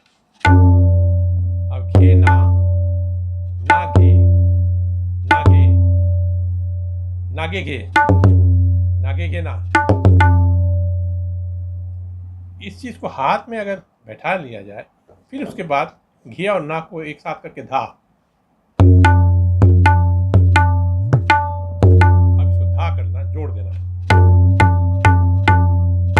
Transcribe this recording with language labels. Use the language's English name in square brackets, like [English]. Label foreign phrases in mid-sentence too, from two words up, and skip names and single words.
[Hindi] अब घे ना, ना घे, ना घे, नागे घे, नागे घे ना। इस चीज को हाथ में अगर बैठा लिया जाए, फिर उसके बाद घे और ना को एक साथ करके धा। अब इसको धा करना, जोड़ देना।